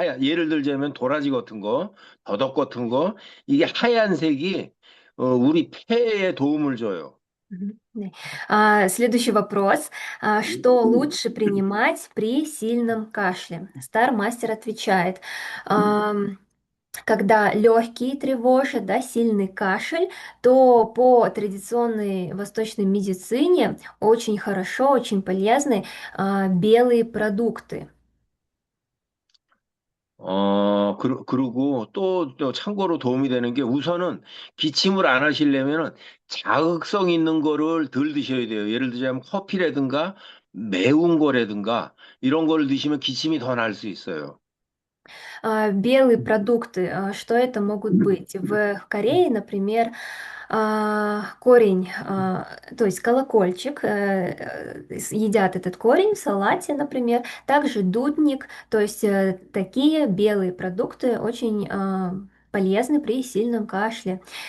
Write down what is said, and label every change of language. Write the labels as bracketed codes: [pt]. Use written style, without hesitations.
[ko] 예를 들자면 도라지 같은 거, 더덕 같은 거, 이게 하얀색이 우리 폐에 도움을 줘요. [ru] Да. Следующий вопрос. Что лучше принимать при сильном кашле? Стар-мастер отвечает. Когда легкие тревожат, да, сильный кашель, то по традиционной восточной медицине очень хорошо, очень полезны белые продукты. [ko] 그리고 또 참고로 도움이 되는 게 우선은 기침을 안 하시려면은 자극성 있는 거를 덜 드셔야 돼요. 예를 들자면 커피라든가 매운 거라든가 이런 거를 드시면 기침이 더 날 수 있어요. [ru] Белые продукты, что это могут быть? В Корее, например, корень, то есть колокольчик, едят этот корень в салате, например, также дудник, то есть такие белые продукты очень полезны при сильном кашле.